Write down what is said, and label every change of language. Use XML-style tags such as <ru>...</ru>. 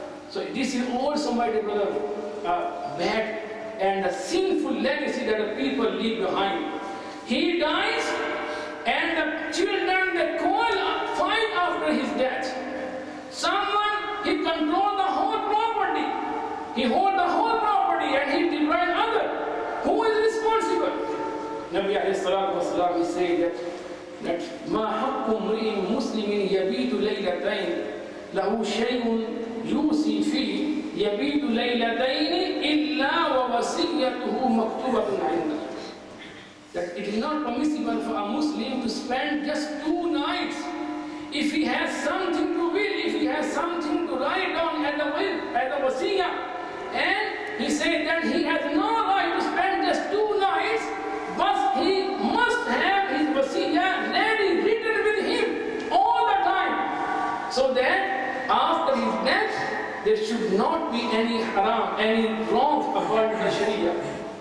<en>So this is also, my dear brother, bad and a sinful legacy that the people leave behind. He dies and the children, they fight after his death. Someone, he controls the whole property. He holds the whole property and he deprives others. Who is responsible? Nabi alayhi salatu wasalam is saying that</en> <ar>ما حق امرئ مسلم يبيت ليلتين له شيء يوصي فيه يبيت ليلتين إلا ووصيته مكتوبة عنده.</ar> <en>That it is not permissible for a Muslim to spend just 2 nights. If he has something to will, if he has something to write down at the will, at the wasiyah, and he said that he has no right to spend just 2 nights, but he must have his wasiyah ready, written with him all the time, so that after his death there should not be any haram, any wrong according to the Sharia.</en>